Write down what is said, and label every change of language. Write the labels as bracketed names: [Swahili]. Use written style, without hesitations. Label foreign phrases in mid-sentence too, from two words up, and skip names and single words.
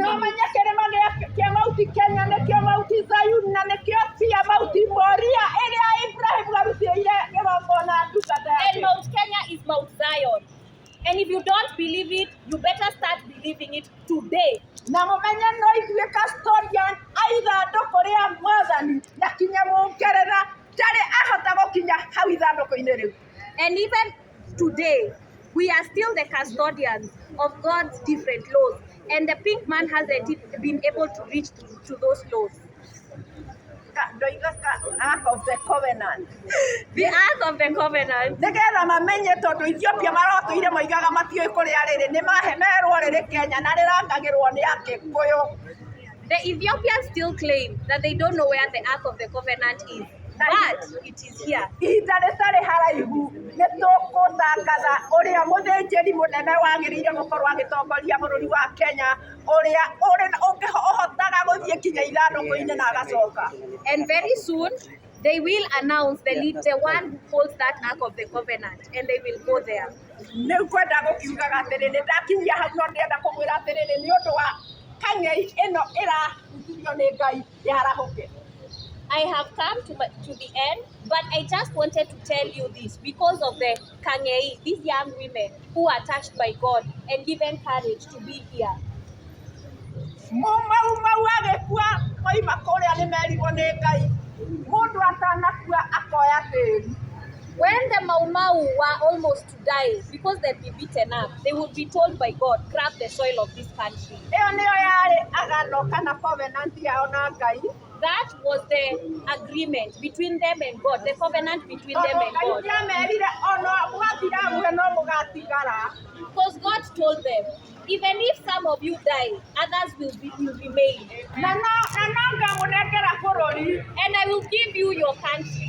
[Kikuyu] Na [English] it. [Kikuyu] menye kĩrĩma kĩa Mount Kenya nĩkĩo Mount Zion na nĩkĩo pia Mount Moria ĩrĩa Ibrahim arutĩire kĩgongona ndungata yake. [English] And Mount Kenya is Mount Zion. And if you don't believe it, you better start believing it today. [Kikuyu] Na mũmenye no ithuĩ custodian a ithandũkũ rĩa Mwathani na kinya Mũngeretha ndarĩ ahota gũkinya hau ithandũkũ-inĩ rĩu. [English] And even today, we are still the custodians of God's different laws. And the pink man hasn't been able to reach to those laws. Ark of the Covenant. The Ark of the Covenant. [Kikuyu] Nigetha mamenye tondu Ethiopia marotuire moigaga matioi kuria riri ni mahemerwo riri Kenya na rirangagirwo ni Akikuyu. [English] The Ethiopians still claim that they don't know where the Ark of the Covenant is, but it is here. [Kikuyu] Ihinda rĩtarĩ haraihu nĩtũgũtangatha ũrĩa mũthĩnjĩri mũnene wagĩrĩire gũkorwo agĩtongoria bũrũri wa Kenya ũrĩa ũhotaga gũthiĩ kinya ithandũkũ-inĩ na agacoka. [English] And very soon they will announce the one who holds that Ark of the Covenant, and they will go there. [Kikuyu] Nĩ kwenda gũkiugaga atĩrĩ nĩndakinyia hau no ndĩrenda kũmwĩra atĩrĩrĩ nĩ ũndũ wa kang'ei ĩno ĩrahutithio nĩ Ngai yarahũke. [English] I have come to the end, but I just wanted to tell you this because of the Kangei, these young women who are touched by God and given courage to be here. [Kikuyu] Mau agĩkua moima kũrĩa nĩ merirwo nĩ Ngai. Mũndũ atanakua akoya tĩri. [English] When the Mau Mau were almost to die because they'd be beaten up, they would be told by God, grab the soil of this country. [Kikuyu] Ĩyo nĩyo yarĩ agano kana covenant yao na Ngai. [English] That was the agreement between them and God, the covenant between them and God. Because God told them, even if some of you die, others will remain. And I will give you your country.